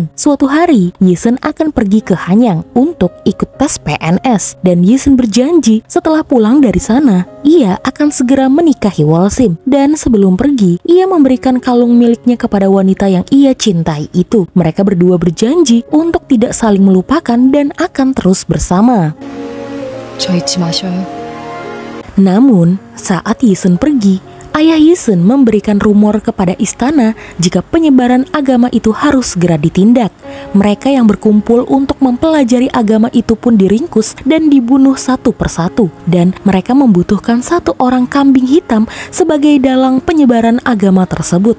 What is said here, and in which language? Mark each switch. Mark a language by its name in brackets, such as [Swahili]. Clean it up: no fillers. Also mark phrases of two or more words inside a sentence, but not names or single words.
[Indonesian] Suatu hari, Yi-sun akan pergi ke Hanyang untuk ikut tes PNS, dan Yi-sun berjanji setelah pulang dari sana, ia akan segera menikahi Wolsim. Dan sebelum pergi, ia memberikan kalung miliknya kepada wanita yang ia cintai itu. Mereka berdua berjanji untuk tidak saling melupakan dan akan terus bersama. [Korean] 저 잊지 마셔요. [Indonesian] Namun, saat Yi-sun pergi, ayah Yi-sun memberikan rumor kepada istana jika penyebaran agama itu harus segera ditindak. Mereka yang berkumpul untuk mempelajari agama itu pun diringkus dan dibunuh satu persatu. Dan mereka membutuhkan satu orang kambing hitam sebagai dalang penyebaran agama tersebut.